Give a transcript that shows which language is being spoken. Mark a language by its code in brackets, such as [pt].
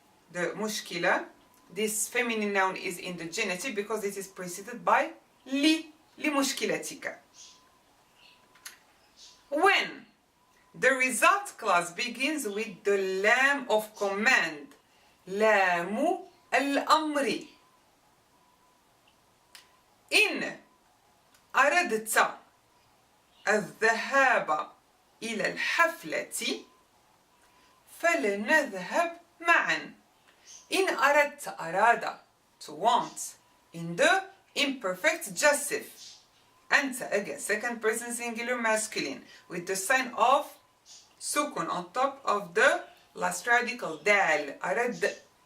[en] The مشكلة, this feminine noun is in the genitive because it is preceded by لمشكلتك. When the result clause begins with the lam of command, [ar] لام الأمر. إن أردت الذهاب إلى الحفلة فلنذهب معا. إن أردت, [en] أراد, to want, in the imperfect jussive. أنت, again, second person singular masculine, with the sign of sukun on top of the last radical dal. أردت.